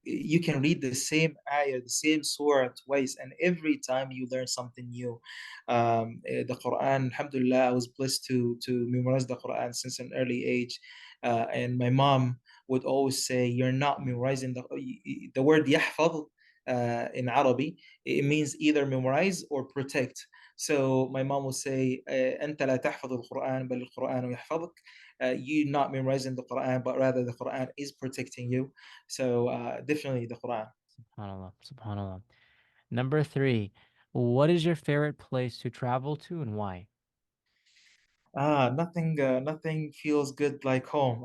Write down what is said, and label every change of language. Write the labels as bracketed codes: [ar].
[en] You can read the same ayah, the same surah twice, and every time you learn something new. The Quran, Alhamdulillah, I was blessed to memorize the Quran since an early age, and my mom would always say, "You're not memorizing the word يحفظ." In Arabic, it means either memorize or protect. So my mom will say, [ar] أنت لا تحفظ القرآن بل القرآن يحفظك. [en] You're not memorizing the Quran, but rather the Quran is protecting you. So definitely the Quran. Subhanallah, subhanallah. Number three, what is your favorite place to travel to and why? Nothing feels good like home.